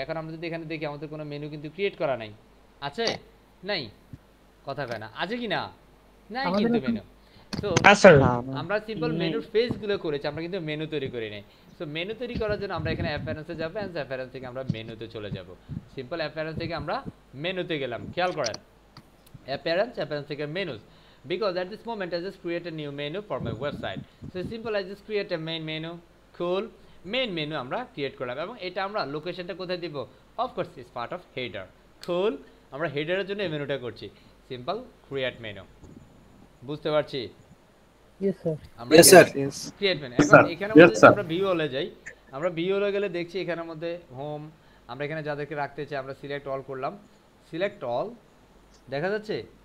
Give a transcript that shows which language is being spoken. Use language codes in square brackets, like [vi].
[bn] এখন আমরা যদি এখানে দেখি আমাদের কোনো মেনু কিন্তু ক্রিয়েট করা নাই, আছে? নাই, কথা কয় না, আছে কি না? নাই কিন্তু মেনু। তো আমরা সিম্পল মেনুর ফেসগুলো করেছি, আমরা কিন্তু মেনু তৈরি করি নাই। সো মেনু তৈরি করার জন্য আমরা এখানে অ্যাপিয়ারেন্সে যাব, অ্যাপিয়ারেন্স থেকে আমরা মেনুতে চলে যাব। সিম্পল অ্যাপিয়ারেন্স থেকে আমরা মেনুতে গেলাম, খেয়াল করেন অ্যাপিয়ারেন্স থেকে menus, [en] because at this moment I just create a new menu for my website. So simple, I just create a main menu, cool, main menu [bn] আমরা ক্রিয়েট করলাম এবং এটা আমরা লোকেশনটা কোথায় দিব? [en] Of course is part of header, cool. [bn] আমরা হেডারের জন্য এই মেনুটা করছি, সিম্পল ক্রিয়েট মেনু। বুঝতে পারছি? Yes sir. আমরা ক্রিয়েট মেনু। এখন এখানে মধ্যে আমরা ভিউ হলে যাই, আমরা ভিউ হলে গেলে দেখছি এখানের মধ্যে হোম, আমরা এখানে যাদেরকে রাখতে চাই আমরা সিলেক্ট অল করলাম, সিলেক্ট অল, দেখা যাচ্ছে?